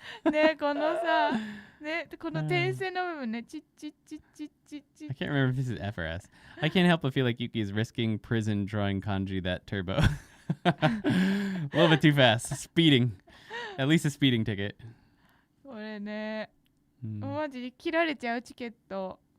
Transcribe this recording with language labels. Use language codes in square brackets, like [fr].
[ja] ね、このさ、ね、この点線の部分ね、チッチッチッチッチッチッ。 [en] I can't remember if this is F or S. I can't help but feel like Yuki is risking prison drawing kanji that turbo. A little bit too fast. Speeding. At least a speeding ticket. [ja] これね、マジで切られちゃうチケット。